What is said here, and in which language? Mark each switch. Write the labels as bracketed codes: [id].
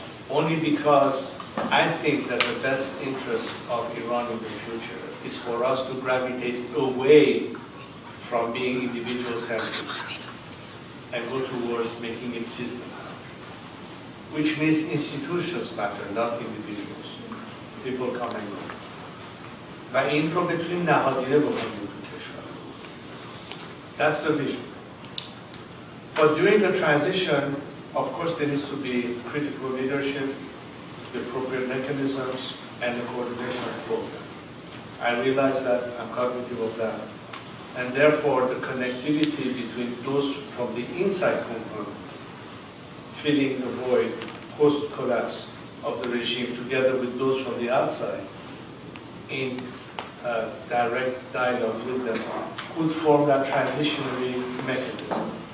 [en] Only because I think that the best interest of Iran in the future is for us to gravitate away from being individual-centric and go towards making it systems-centric, which means institutions matter, not individuals. People come and go. [fa] و این رو بتونیم نهادینه بکنیم تو کشور. [en] That's the vision. But during the transition, of course, there needs to be critical leadership, the appropriate mechanisms, and the coordination for them. I realize that, I'm cognitive of that. And therefore, the connectivity between those from the inside component, filling the void post-collapse of the regime, together with those from the outside, in direct dialogue with them, could form that transitionary mechanism.